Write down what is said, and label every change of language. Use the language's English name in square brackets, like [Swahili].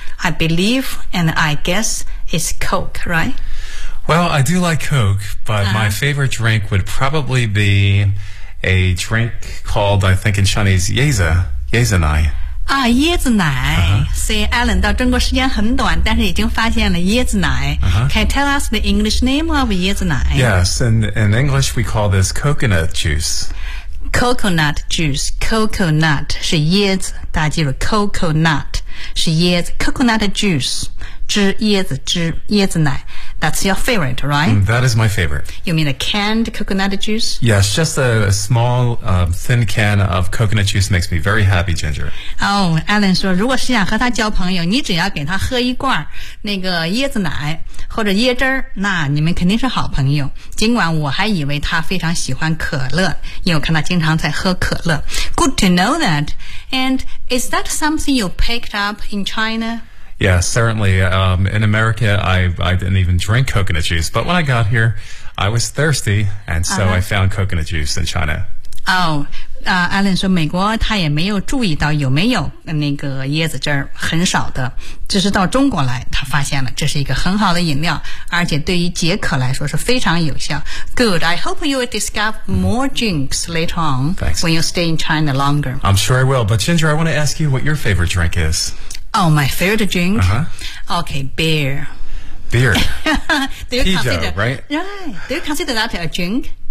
[English] I believe and I guess it's Coke, right? Well, I do like Coke, but my favorite drink would probably be a drink called, I think in Chinese, Yezanai. [Chinese] 啊，椰子奶。所以 Alan 到中国时间很短，但是已经发现了椰子奶。 [English] Can you tell us the English name of 椰子奶？ Yes, in English we call this coconut juice. Coconut juice, coconut [Chinese] 是椰子，大家记住 coconut 是椰子 ，coconut juice 汁，椰子汁，椰子奶。 [English] That's your favorite, right? That is my favorite. You mean a canned coconut juice? Yes, just a small, thin can of coconut juice makes me very happy, Ginger. [Chinese] Oh, Alan 说，如果是想和他交朋友，你只要给他喝一罐那个椰子奶或者椰汁儿，那你们肯定是好朋友。尽管我还以为他非常喜欢可乐，因为我看他经常在喝可乐。 [English] Good to know that. And is that something you picked up in China? Yeah, certainly. In America, I didn't even drink coconut juice. But when I got here, I was thirsty, and so I found coconut juice in China. [Chinese] Alan 说美国他也没有注意到有没有那个椰子汁儿，很少的。只是到中国来，他发现了这是一个很好的饮料，而且对于解渴来说是非常有效。 [English] Good. I hope you will discover more drinks later on、 Thanks. when you stay in China longer. I'm sure I will. But Ginger, I want to ask you what your favorite drink is. Oh, my favorite drink. Okay, beer. Beer. Do you consider that a drink?